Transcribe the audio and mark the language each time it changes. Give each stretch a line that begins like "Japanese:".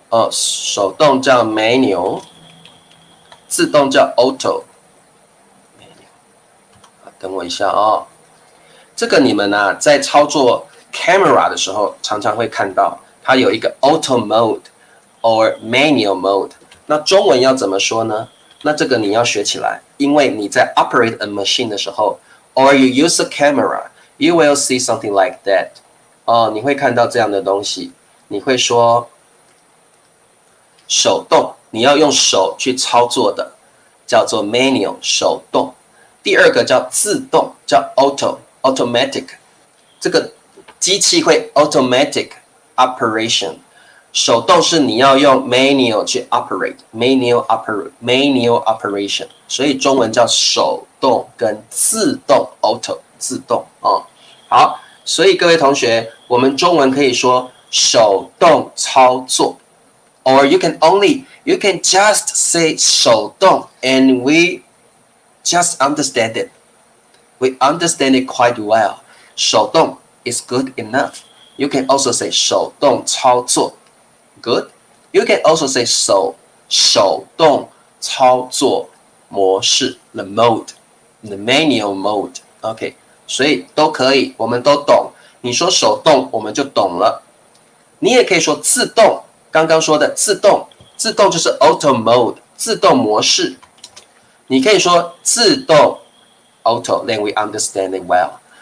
Chinese: 手动叫 manual， 自动叫 auto。等我一下哦，这个你们在操作 camera 的时候常常会看到，它有一个 auto mode or manual mode。那中文要怎么说呢？那这个你要学起来，因为你在
English: operate a machine
Chinese: 的时候
English: ，or you use a camera, you will see something like that。
Chinese: 哦，你会看到这样的东西，你会说手动，你要用手去操作的，叫做 manual 手动。第二个叫自动，叫 automatic， 这个机器会
English: automatic operation。
Chinese: 手动是你要用 manual 去 manual operation， 所以中文叫手动跟自动 auto 自动哦。好，所以各位同学，我们中文可以说手动操作 ，
English: or you can just say
Chinese: 手动
English: and we just understand it. We understand it quite well. 手动 is good enough. You can also say 手动操作 good. You can also say 手动操作模式 the mode, the manual mode.
Chinese: OK， 所以都可以，我们都懂。你说手动，我们就懂了。你也可以说自动，刚刚说的自动，自动就是 auto mode， 自动模式。你可以说
English: 自动 auto, then we understand it well.